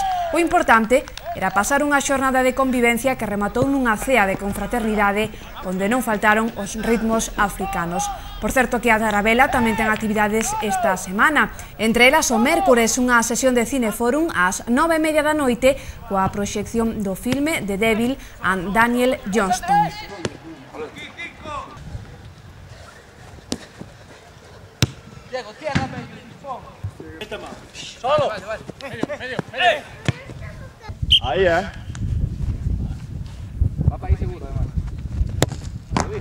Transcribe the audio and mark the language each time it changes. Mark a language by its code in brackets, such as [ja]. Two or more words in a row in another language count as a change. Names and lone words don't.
[gl] O importante era pasar unha xornada de convivencia que rematou nunha cea de confraternidade onde non faltaron os ritmos africanos. Por certo que a Tarabela tamén ten actividades esta semana. Entre elas o mércores unha sesión de Cineforum ás 9:30 da noite coa proxección do filme The Devil and Daniel Johnston. [es] Diego, ciérrame el tifón. Solo. Medio. Ahí, Va para ahí seguro, además.